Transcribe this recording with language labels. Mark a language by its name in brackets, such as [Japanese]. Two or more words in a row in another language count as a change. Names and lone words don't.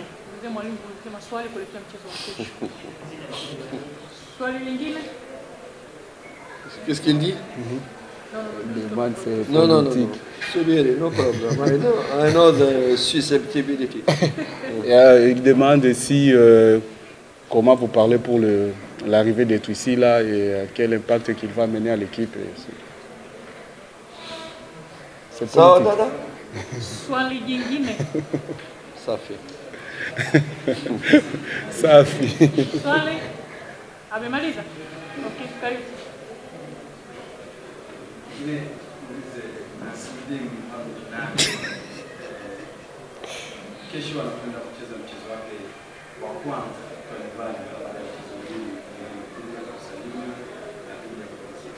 [Swahili] Mzee mwalimu kuelekea maswali kuelekea mchezo wa kesho. Swali lingine? [French] Qu'est-ce qu'il dit? Non. [English] No problem. I know the susceptibility. [French] Il demande si comment vous parlez pour l'arrivée de Twissi là et quel impact qu'il va mener à l'équipe. C'est politique. [Swahili] Swali jingine. Safi. Safi. Swali amemaliza? Okay, karibu. Kesho anakwenda kucheza mchezo wake wa kwanza kwa nyumbani baada ya mchezo huu kuweza kusalimia na kuja kupumzika.